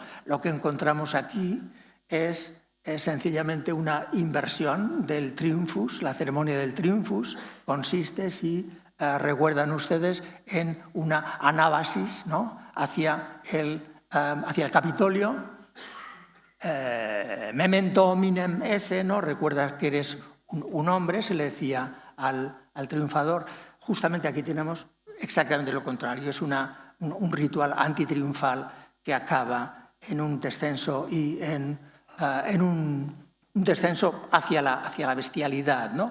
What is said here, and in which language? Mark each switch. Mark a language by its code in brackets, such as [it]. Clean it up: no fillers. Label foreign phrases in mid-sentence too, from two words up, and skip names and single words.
[es] Lo que encontramos aquí es sencillamente una inversión del Triumphus. La ceremonia del Triumphus consiste, si recuerdan ustedes, en una anábasis, ¿no?, hacia el Capitolio. [la] Memento hominem esse, [es] ¿no? Recuerda que eres un hombre, se le decía al triunfador. Justamente aquí tenemos exactamente lo contrario. Es un ritual antitriunfal que acaba en un descenso y en un descenso hacia la bestialidad, ¿no?